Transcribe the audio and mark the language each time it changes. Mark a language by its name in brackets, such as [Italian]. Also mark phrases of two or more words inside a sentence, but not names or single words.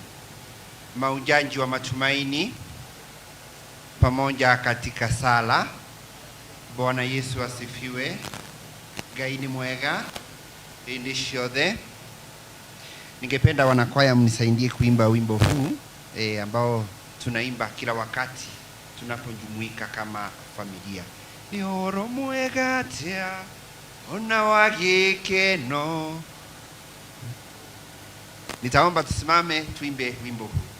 [Swahili] Mahujaji wa matumaini pamoja katika sala. Bwana Yesu asifiwe. [Kikuyu] Ngai ni mwega hĩndĩ ciothe. [Swahili] Ningependa wanakwaya mnisaidie kuimba wimbo huu ambao tunaimba kila wakati tunapojumuika kama familia. [Kikuyu] Ni ũhoro mwega atĩa ona wa gĩkeno. [Swahili] Nitaomba tusimame tuimbe wimbo huu.